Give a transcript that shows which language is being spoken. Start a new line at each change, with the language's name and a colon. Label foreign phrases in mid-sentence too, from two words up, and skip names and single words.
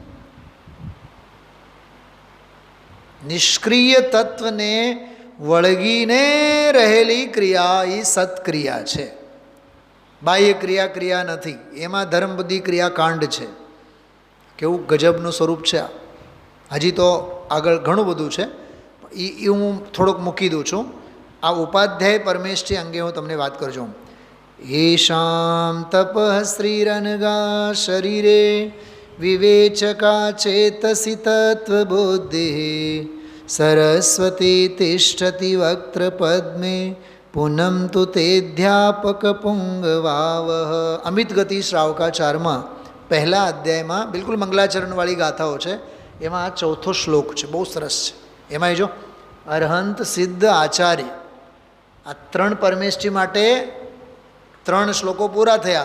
Gujarati: નિષ્ક્રિય તત્વને વળગીને રહેલી ક્રિયા એ સત્ક્રિયા છે. બાહ્ય ક્રિયા નથી, એમાં ધર્મ બુદ્ધિ ક્રિયા કાંડ છે. કેવું ગજબનું સ્વરૂપ છે. હજી તો આગળ ઘણું બધું છે, એ હું થોડુંક મૂકી દઉં છું. આ ઉપાધ્યાય પરમેષ્ઠી અંગે હું તમને વાત કરજો.
Sanskrit: येषां तपः श्रीरनगा शरीरे विवेचका चेतसि तत्त्वबुद्धिः सरस्वती तिष्ठति वक्त्रपद्मे पूनम तु तेध्यापक पुंगवावह.
Gujarati: અમિત ગતિ શ્રાવકાચારમાં પહેલા અધ્યાયમાં બિલકુલ મંગલાચરણવાળી ગાથાઓ છે, એમાં આ 4થો શ્લોક છે, બહુ સરસ છે. એમાં જો અરહંત સિદ્ધ આચાર્ય, આ 3 પરમેષ્ઠી માટે 3 શ્લોકો પૂરા થયા.